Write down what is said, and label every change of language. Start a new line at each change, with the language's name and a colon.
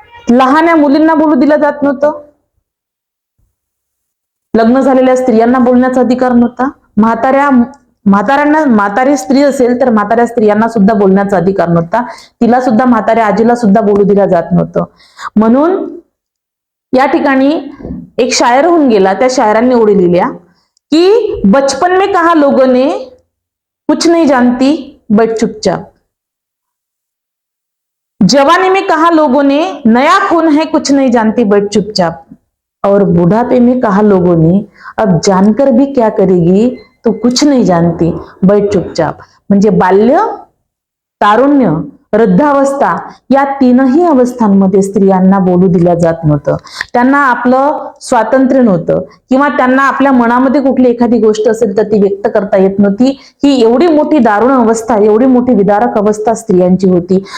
Marathi: लहान्या मुलींना बोलू दिलं जात नव्हतं, लग्न झालेल्या स्त्रियांना बोलण्याचा अधिकार नव्हता, म्हातारी स्त्री असेल तर म्हाताऱ्या स्त्रियांना सुद्धा बोलण्याचा अधिकार नव्हता, तिला सुद्धा, म्हाताऱ्या आजीला सुद्धा बोलू दिलं जात नव्हतं. म्हणून या ठिकाणी एक शायर होऊन गेला, त्या शायरांनी ओळी लिहिल्या की
Hindi: बचपन में कहा लोगों ने कुछ नहीं जानती बैठ चुपचाप, जवानी में कहा लोगों ने नया खून है कुछ नहीं जानती बैठ चुपचाप, और बुढ़ापे में कहा लोगों ने अब जानकर भी क्या करेगी तू कुछ नहीं जानती बैठ चुपचाप.
Marathi: म्हणजे बाल्य, तारुण्य, वृद्धावस्था या 3ही अवस्थांमध्ये स्त्रियांना बोलू दिल्या जात नव्हतं. त्यांना आपलं स्वातंत्र्य नव्हतं किंवा त्यांना आपल्या मनामध्ये कुठली एखादी गोष्ट असेल तर ती व्यक्त करता येत नव्हती. ही एवढी मोठी दारुण अवस्था, एवढी मोठी विदारक अवस्था स्त्रियांची होती.